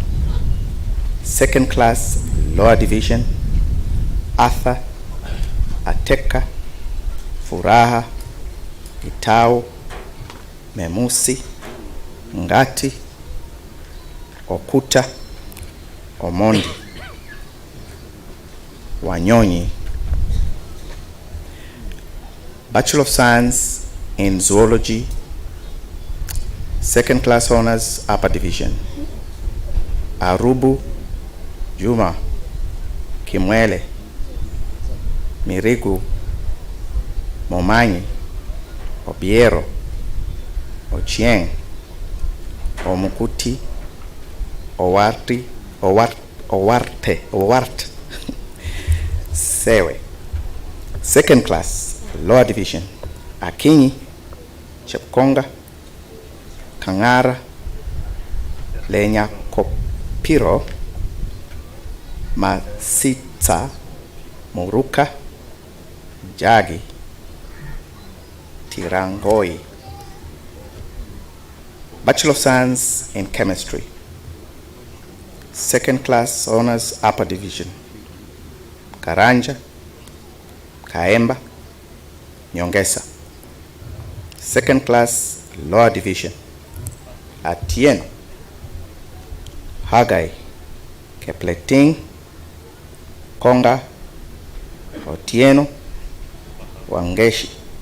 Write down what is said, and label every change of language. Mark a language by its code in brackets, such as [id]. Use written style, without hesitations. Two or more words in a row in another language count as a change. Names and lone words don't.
[en] Second class lower division, Arthur, Ateka, Furaha, Itau, Memusi, Ngati, Okuta, Omondi, Wanyonyi. Bachelor of Science in Zoology, second class honors upper division, Arubu, Juma, Kimwele, Mirigu, Momanyi, Obiero, Ochieng, Omukuti, Owarte, Sewe. Second class lower division, Akinyi, Chepkonga, Kangara, Lenya Kopiro, Masita, Muruka, Jagi, Tirangoi. Bachelor of Science in Chemistry, second class honors upper division, Karanja, Kaemba, Nyongesa. Second class lower division, Atieno, Hagai, Kepleting, Konga, Otieno, Wangeshi.